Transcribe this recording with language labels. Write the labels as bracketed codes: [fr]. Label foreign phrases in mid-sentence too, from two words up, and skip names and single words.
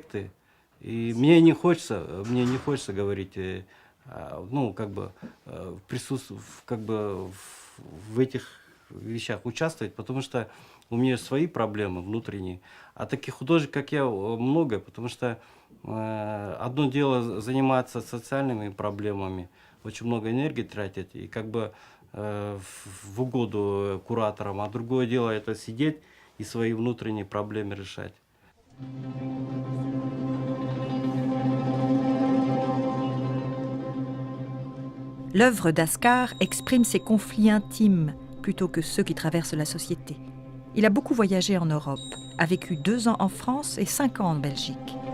[ru] И мне не хочется говорить ну, как бы, как бы в этих вещах участвовать, потому что у меня свои проблемы внутренние, а таких художников, как я, много, потому что одно дело заниматься социальными проблемами, очень много энергии тратить, и как бы в угоду кураторам, а другое дело это сидеть и свои внутренние проблемы решать. [fr] L'œuvre d'Ascar exprime ses conflits intimes plutôt que ceux qui traversent la société. Il a beaucoup voyagé en Europe, a vécu 2 ans en France et 5 ans en Belgique.